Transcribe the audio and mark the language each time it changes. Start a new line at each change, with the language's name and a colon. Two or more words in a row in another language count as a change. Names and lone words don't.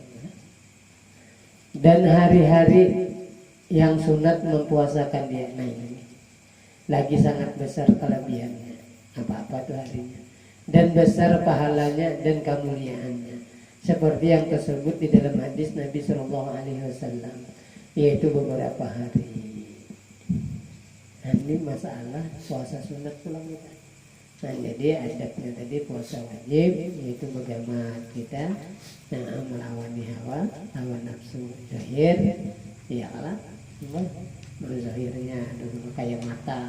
Indonesian: Dan hari-hari yang sunat mempuasakan dia, nah ini lagi sangat besar kelebihannya. Apa-apa tuh harinya. Dan besar pahalanya dan kemuliaannya, seperti yang tersebut di dalam hadis Nabi
Arabic: صلى الله عليه وسلم,
Indonesian: yaitu beberapa hari. Nah, ini masalah puasa sunat pulang kita. Nah, jadi adabnya tadi puasa wajib, yaitu bagaimana kita melawan hawa nafsu zahir, ya lah, zahirnya dulu kayak mata.